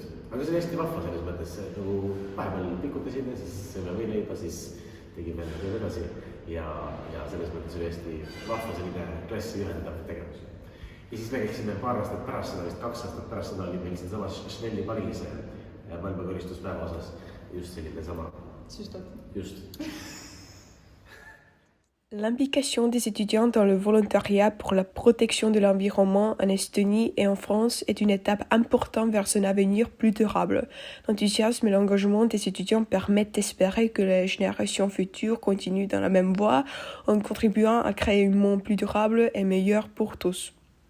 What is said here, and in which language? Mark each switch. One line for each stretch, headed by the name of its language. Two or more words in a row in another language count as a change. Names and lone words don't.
Estonian: Aga see oli hästi vahva selles mõttes, nagu vahepeal pikutasime, siis sõime võileiba, siis tegime tööd edasi ja selles mõttes oli hästi vahva selline klassi ühendav tegevus. Ja siis me käiksime paar aastat pärast seda, vist 2 aastat pärast seda oli meil siin samas Schnelli Paris maailmakoristuspäeva osas just selline sama. Just.
French: L'implication des étudiants dans le volontariat pour la protection de l'environnement en Estonie et en France est une étape importante vers un avenir plus durable. L'enthousiasme et l'engagement des étudiants permettent d'espérer que les générations futures continuent dans la même voie en contribuant à créer un monde plus durable et meilleur pour tous.